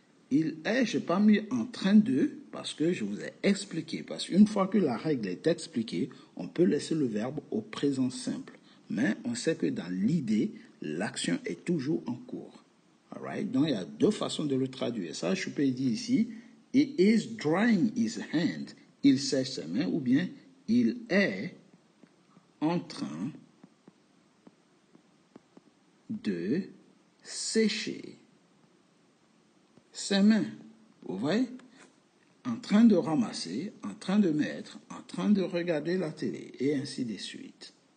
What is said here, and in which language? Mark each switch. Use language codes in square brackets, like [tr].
[fr] Il est, je n'ai pas mis en train de, parce que je vous ai expliqué. Parce qu'une fois que la règle est expliquée, on peut laisser le verbe au présent simple. Mais on sait que dans l'idée, l'action est toujours en cours. [en] Alright? [fr] Donc, il y a deux façons de le traduire. Ça, je peux dire ici, [en] he is drying his hand. [fr] Il sèche ses mains, ou bien il est en train de sécher ses mains. Vous voyez? En train de ramasser, en train de mettre, en train de regarder la télé, et ainsi de suite.